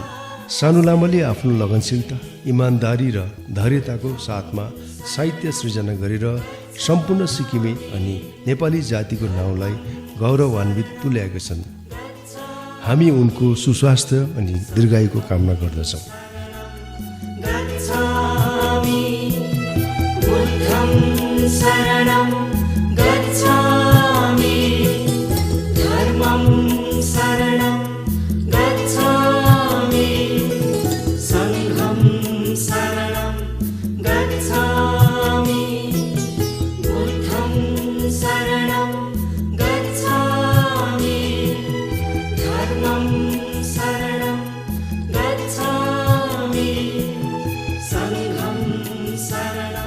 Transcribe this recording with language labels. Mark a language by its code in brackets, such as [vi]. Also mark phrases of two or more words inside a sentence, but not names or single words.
[ne] सानु लामाले आफ्नो लगनशीलता, इमान्दारी र धैर्यताको साथमा साहित्य सृजना गरेर सम्पूर्ण सिक्किमे अनि नेपाली जातिको नाउँलाई गौरवान्वित तुल्याएका छन्। हामी उनको सुस्वास्थ्य अनि दीर्घायुको कामना गर्दछौँ। [pi] शरणं गच्छामि, धर्मं शरणं गच्छामि, संघं शरणं गच्छामि, बुद्धं शरणं गच्छामि, धर्मं शरणं गच्छामि, संघं शरणं